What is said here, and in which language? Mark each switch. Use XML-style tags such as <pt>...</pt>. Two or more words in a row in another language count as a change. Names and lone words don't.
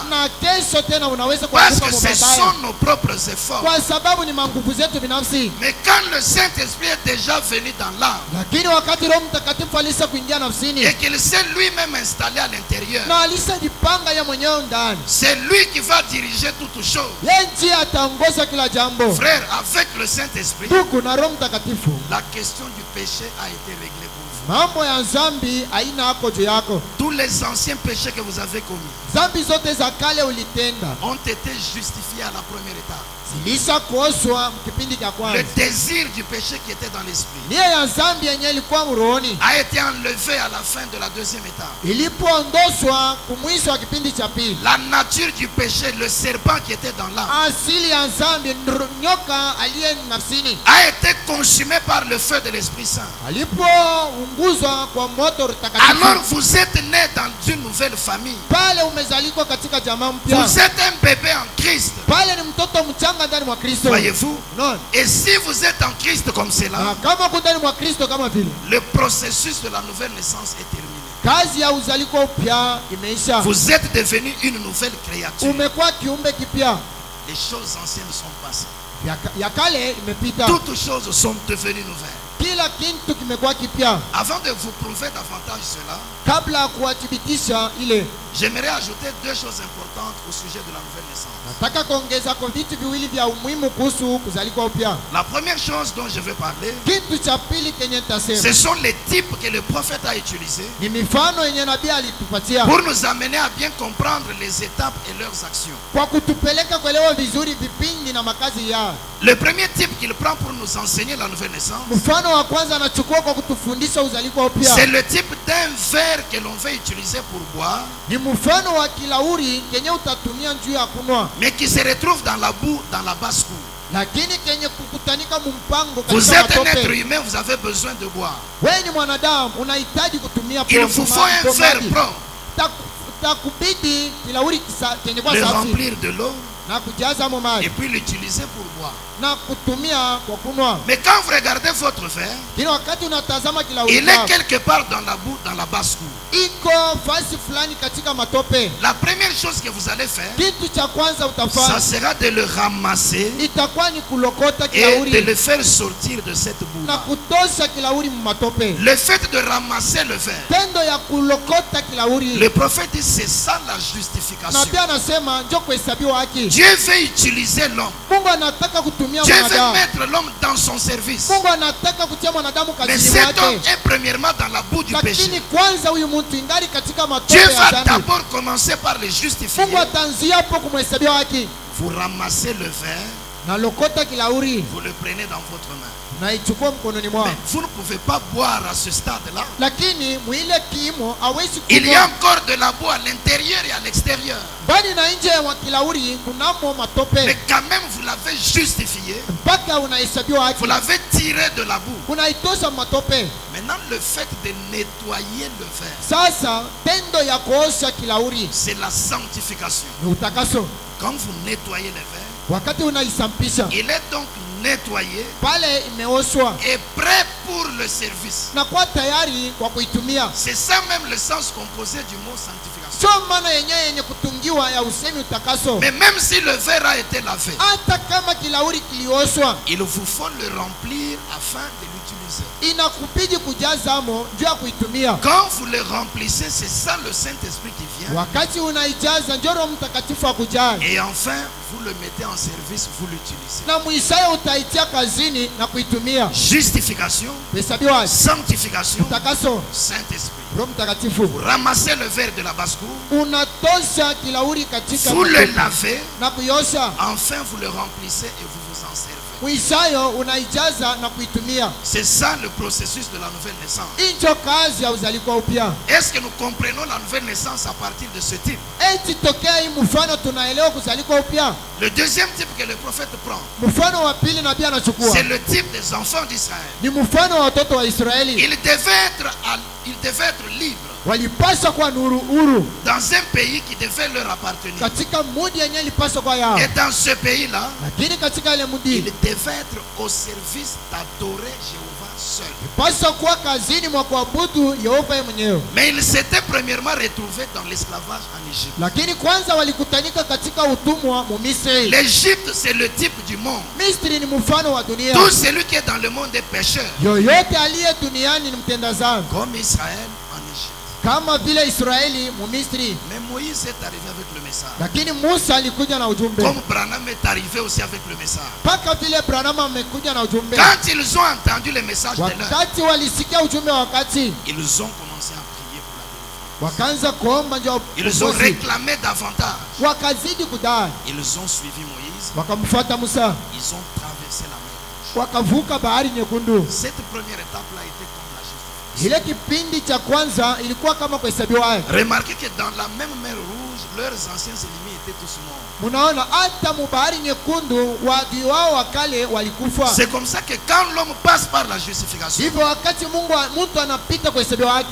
<sw>Na kesho tena unaweza</sw> <fr>Parce</fr> <sw>kuanguka</sw> <fr>que ce</fr> <sw>mabaya.</sw> <fr>sont nos propres efforts.</fr> <sw>Kwa sababu ni manguvu zetu binafsi.</sw> <fr>Mais quand le Saint-Esprit est déjà venu dans l'âme</fr> <sw>Lakini wakati Roho Mtakatifu alisa kuingia nafsini</sw> <fr>et qu'il s'est lui-même installé à l'intérieur,</fr> <sw>na alisajipanga ya mwenyewe ndani,</sw> <fr>c'est lui qui va diriger toutes choses.</fr> <sw>yeye ndiye ataongoza kila jambo.</sw> <fr>Frère, avec le Saint-Esprit,</fr> <sw>Ndugu na Roho Mtakatifu,</sw> <fr>la question du péché a été réglée pour vous.</fr> <sw>mambo ya dhambi haina hako juu yako.</sw> <fr>Tous les anciens péchés que vous avez commis</fr> <sw>Dhambi zote za kale ulitenda</sw> <fr>ont été justifiés à la première étape.</fr> <sw>zilisha kuoshwa kipindi cha</sw> <fr>Le</fr> <sw>kwanza.</sw> <fr>désir du péché qui était dans l'esprit</fr> <sw>Nia ya dhambi yenye ilikuwa rohoni</sw> <fr>a été enlevé à la fin de la deuxième étape.</fr> <sw>ilipoondoshwa kumwisho wa kipindi cha pili,</sw> <fr>La nature du péché, le serpent qui était dans l'âme,</fr> <sw>asili ya dhambi nyoka aliye nafsini</sw> <fr>a été consumé par le feu de l'Esprit Saint.</fr> <sw>alipounguzwa kwa moto</sw> <fr>Alors</fr> <sw>takatifu.</sw> <fr>vous êtes né dans une nouvelle famille.</fr> <sw>Pale umezalikwa katika jamaa mpya.</sw> <fr>Vous êtes un bébé en Christ.</fr> <sw>Pale ni mtoto mchanga ndani mwa Kristo.</sw> <fr>Voyez-vous? Non. Et si vous êtes en Christ comme cela,</fr> <sw>Na kama uko ndani mwa Kristo kama vile,</sw> <fr>le processus de la nouvelle naissance est terminé.</fr> <sw>kazi ya uzaliko upya imeisha.</sw> <fr>Vous êtes devenu une nouvelle créature.</fr> <sw>Umekuwa kiumbe kipya.</sw> <fr>Les choses anciennes sont passées.</fr> <sw>Ya kale imepita.</sw> <fr>Toutes choses sont devenues nouvelles.</fr> <sw>Kila kitu kimekuwa kipya.</sw> <fr>Avant de vous prouver davantage cela,</fr> <sw>Kabla ya kuwathibitisha ile,</sw> <fr>j'aimerais ajouter deux choses importantes au sujet de la nouvelle naissance.</fr> <sw>nataka kuongeza kwa vitu viwili vya umuhimu kuhusu kuzalikwa upya.</sw> <fr>La première chose dont je veux parler,</fr> <sw>Kitu cha pili kenye</sw> <fr>ce</fr> <sw>nitasema</sw> <fr>sont les types que le prophète a utilisés</fr> <sw>ni mifano yenye nabii alitupatia</sw> <fr>pour nous amener à bien comprendre les étapes et leurs actions.</fr> <sw>kwa kutupeleka kuelewa vizuri vipindi na makazi yao.</sw> <fr>Le premier type qu'il prend pour nous enseigner la nouvelle naissance,</fr> <sw>Mfano wa kwanza anachukua kwa kutufundisha uzaliko upya.</sw> <fr>c'est le type d'un verre que l'on veut utiliser pour boire,</fr> <sw>Ni mfano wa kilauri kenye utatumia juu ya kunwa,</sw> <fr>mais qui se retrouve dans la boue, dans la basse-cour.</fr> <sw>lakini kenye kukutanika mumpango</sw> <fr>Vous</fr> <sw>katika</sw> <fr>êtes un être</fr> <sw>matope.</sw> <fr>humain, vous avez besoin de boire.</fr> <sw>Wewe ni mwanadamu unahitaji kutumia</sw> <fr>Il vous faut un verre propre,</fr> <sw>takubidi kilauri kenye kwa</sw> <fr>le</fr> <sw>safi</sw> <fr>remplir de l'eau</fr> <sw>na kujaza mo</sw> <fr>et</fr> <sw>maji</sw> <fr>puis l'utiliser pour boire.</fr> <sw>na kutumia kwa kunwa.</sw> <fr>Mais quand vous regardez votre verre,</fr> <sw>Kila wakati unatazama kilauri</sw> <fr>il est</fr> <sw>chako,</sw> <fr>quelque part dans la boue, dans la basse-cour.</fr> <sw>iko fasi fulani katika matope.</sw> <fr>La première chose que vous allez faire,</fr> <sw>Kitu cha kwanza</sw> <fr>ça</fr> <sw>utafanya</sw> <fr>sera de le ramasser</fr> <sw>itakuwa ni kulokota</sw> <fr>et de</fr> <sw>kilauri</sw> <fr>le faire sortir de cette boue.</fr> <sw>na kutosha kilauri mumatope.</sw> <fr>Le fait de ramasser le verre,</fr> <sw>Tendo ya kulokota kilauri,</sw> <fr>le prophète dit c'est ça la</fr> <sw>na</sw> <fr>justification.</fr> <sw>pia anasema njo kuhesabiwa haki.</sw> <fr>Dieu veut utiliser l'homme.</fr> <sw>Mungu anataka kutumia</sw> <fr>Dieu veut</fr> <sw>mwanadamu.</sw> <fr>mettre l'homme dans son service.</fr> <sw>Mungu anataka kutia mwanadamu</sw> <fr>Mais</fr> <sw>kazini</sw> <fr>cet homme</fr> <sw>mwake,</sw> <fr>est premièrement dans la boue du</fr> <sw>lakini</sw> <fr>péché.</fr> <sw>kwanza huyu mtu ingali katika matope</sw> <fr>Dieu</fr> <sw>ya</sw> <fr>va</fr> <sw>dhambi.</sw> <fr>d'abord commencer par les justifier.</fr> <sw>Mungu ataanzia hapo kumhesabia haki.</sw> <fr>Vous ramassez le verre</fr> <sw>nalokota kilauri,</sw> <fr>vous le prenez dans votre main.</fr> <sw>naichukua mkononi</sw> <fr>Mais</fr> <sw>mwao.</sw> <fr>vous ne pouvez pas boire à ce stade-là.</fr> <sw>Lakini mwile kimo hawezi</sw> <fr>Il y a</fr> <sw>kunywa.</sw> <fr>encore de la boue à l'intérieur et à l'extérieur.</fr> <sw>Bali na nje ya kilauri kunamo</sw> <fr>Mais</fr> <sw>matope,</sw> <fr>quand même, vous l'avez justifié.</fr> <sw>mpaka unahesabiwa haki,</sw> <fr>Vous l'avez tiré de la boue.</fr> <sw>unaitosha matope.</sw> <fr>Maintenant, le fait de nettoyer le verre,</fr> <sw>Sasa tendo ya kuosha kilauri</sw> <fr>c'est la sanctification.</fr> <sw>ni utakaso.</sw> <fr>Quand vous nettoyez le verre,</fr> <sw>Wakati unaisampisha</sw> <fr>il est donc nettoyé</fr> <sw>pale, imeoshwa</sw> <fr>et prêt pour le service.</fr> <sw>na kuwa tayari kwa kuitumia.</sw> <fr>C'est ça même le sens composé du mot sanctification.</fr> <sw>Sio maana yenyewe yenye kutungiwa ya usemi utakaso.</sw> <fr>Mais même si le verre a été lavé,</fr> <sw>Hata kama kilauri kilioshwa,</sw> <fr>il vous faut le remplir afin de l'utiliser.</fr> <sw>inakubidi kujazamo juu ya kuitumia.</sw> <fr>Quand vous le remplissez, c'est ça le Saint-Esprit qui vient.</fr> <sw>Wakati unaijaza njoo Roho Mtakatifu akujaze,</sw> <fr>Et enfin, vous le mettez en service, vous l'utilisez.</fr> <sw>na mwishowe utaitia kazini na kuitumia.</sw> <fr>Justification,</fr> <sw>Hesabiwa</sw> <fr>sanctification,</fr> <sw>utakaso,</sw> <fr>Saint-Esprit.</fr> <sw>Roho Mtakatifu.</sw> <fr>Vous ramassez le verre de la basse-cour,</fr> <sw>Unatosha kilauri katika</sw> <fr>vous le</fr> <sw>matope</sw> <fr>lavez,</fr> <sw>na kuiosha,</sw> <fr>enfin vous le remplissez et vous vous en servez.</fr> <sw>mwishowe unaijaza na kuitumia.</sw> <fr>C'est ça le processus de la nouvelle naissance.</fr> <sw>Hicho kazi ya uzalikwa upya.</sw> <fr>Est-ce que nous comprenons la nouvelle naissance à partir de ce type?</fr> <sw>Eti tokea hii mfano tunaelewa kuzalikwa upya.</sw> <fr>Le deuxième type que le prophète prend,</fr> <sw>Mfano wa pili nabii anachukua</sw> <fr>c'est le type des enfants d'Israël.</fr> <sw>ni mfano wa watoto wa Israeli.</sw> <fr>Ils devaient être libres</fr> <sw>Walipaswa kuwa huru</sw> <fr>dans un pays qui devait leur appartenir.</fr> <sw>katika mudi yenyewe ilipaswa kuwa yao,</sw> <fr>Et dans ce pays-là,</fr> <sw>lakini katika ile</sw> <fr>ils</fr> <sw>mudi</sw> <fr>devaient être au service d'adorer Jéhovah seul.</fr> <sw>paswa kuwa kazini mwa kuabudu Yehova yeye mwenyewe.</sw> <fr>Mais ils s'étaient premièrement retrouvés dans l'esclavage en Égypte.</fr> <sw>Lakini kwanza walikutanika katika utumwa mu Misri.</sw> <fr>L'Égypte, c'est le type du monde.</fr> <sw>Misri ni mfano wa dunia.</sw> <fr>Tout celui qui est dans le monde est pécheur.</fr> <sw>Yoyote aliye duniani ni mtenda dhambi,</sw> <fr>Comme Israël en Égypte.</fr> <sw>kama vile Israeli mu Misri.</sw> <fr>Mais Moïse est arrivé avec le message.</fr> <sw>Lakini Musa alikuja na ujumbe,</sw> <fr>Comme Branham est arrivé aussi avec le message.</fr> <sw>mpaka vile Branham amekuja na ujumbe.</sw> <fr>Quand ils ont entendu le message de l'heure,</fr> <sw>Wakati walisikia ujumbe, wakati</sw> <fr>ils ont commencé à prier pour la délivrance.</fr> <sw>wakaanza kuomba njoo</sw> <fr>Ils ont</fr> <sw>ukombozi.</sw> <fr>réclamé davantage.</fr> <sw>Wakazidi kudai,</sw> <fr>Ils ont suivi Moïse.</fr> <sw>wakamfuata Musa,</sw> <fr>Ils ont traversé la mer.</fr> <sw>wakavuka bahari nyekundu.</sw> <fr>Cette première étape-là était comme la justification.</fr> <sw>Ile kipindi cha kwanza ilikuwa kama kuhesabiwa haki.</sw> <fr>Remarquez que dans la même mer rouge, leurs anciens ennemis étaient tous morts.</fr> <sw>Munaona hata mubahari nyekundu waadui wao wa kale walikufa.</sw> <fr>C'est comme ça que quand l'homme passe par la justification,</fr> <sw>Hivyo wakati mtu anapita kuhesabiwa haki,</sw>